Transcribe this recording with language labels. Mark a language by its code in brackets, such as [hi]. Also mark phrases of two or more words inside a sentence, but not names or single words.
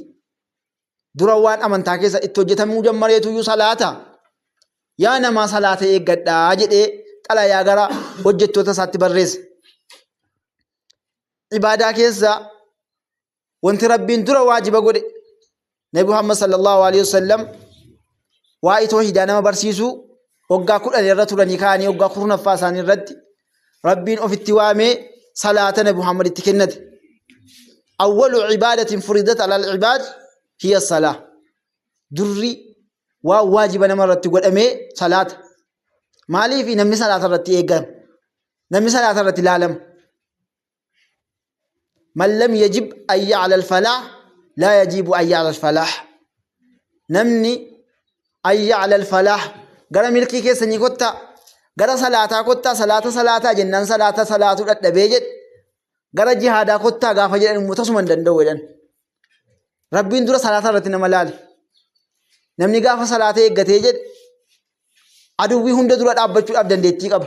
[om] Dura waan amantaa keessaa itti hojjetamuu jammareetuyyuu salaata. Yaa namaa salaata eeggadhaa jedhee xalayaa gara hojjettoota isaatti barreesse. Ibaadaa keessaa wanti rabbiin dura waajiba godhe Nabi Muhammad [ar] صلى الله عليه وسلم [om] waa'ee tawhiidaa nama barsiisuu waggaa 10 irra turanii kaanii waggaa 10ffaa isaanii irratti rabbiin ofitti waamee salaata Nabi Muhammad itti kennate. [ar] أول عبادة فرضت على العباد هي الصلاة. [om] Durri waa waajiba nama irratti godhamee salaata. Maaliif namni salaata irratti eegama? Namni salaata irratti ilaalama. [ar] من لم يجب أن يعلى الفلاح لا يجب أن يعلى الفلاح. [om] Namni [ar] أن يعلى الفلاح [om] gara milkii keessanii kottaa gara salaataa kottaa salaataa jennaan salaatuu dadhabee jedhe gara jihaadaa kottaa gaafa jedhan immoo tasuma hin danda'u jedhan. Rabbiin dura salaata irratti nama laale. Namni gaafa salaata eeggatee jedhe aduwwii hunda dura dhaabbachuudhaaf dandeettii qaba.